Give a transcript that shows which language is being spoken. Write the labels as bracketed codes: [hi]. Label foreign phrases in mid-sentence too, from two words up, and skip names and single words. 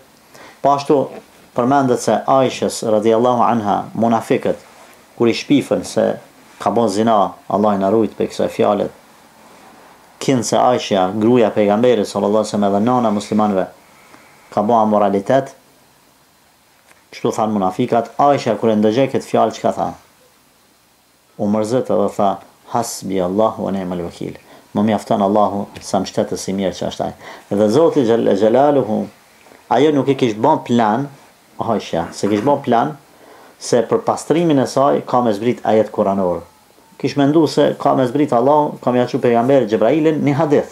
[sq] Po ashtu përmendet se Aishës [ar] رضي الله عنها, [sq] munafiqët kur i shpifën se ka bën zina, Allah i na rujt për kësaj fjalët. Kinë se Aisha, gruaja pejgamberit [ar] صلى الله عليه وسلم [sq] dhe nana muslimanëve, ka bën amoralitet. Kështu thanë munafikat. Aisha kur e ndëgjoi këtë fjalë çka tha? U mërzit edhe tha, [ar] حسبي الله ونعم الوكيل. [sq] Më mjafton Allahu sa mbështetës i mirë që është ai. Dhe Zoti [ar] جل جلاله, [sq] ajo nuk e kishte bën plan, Aisha, se kishte bën plan se për pastrimin e saj ka me zbrit ajet kuranor. Kish mendu se ka me zbrit Allah, ka me jaqu pejgamberi Gjebrailin një hadith.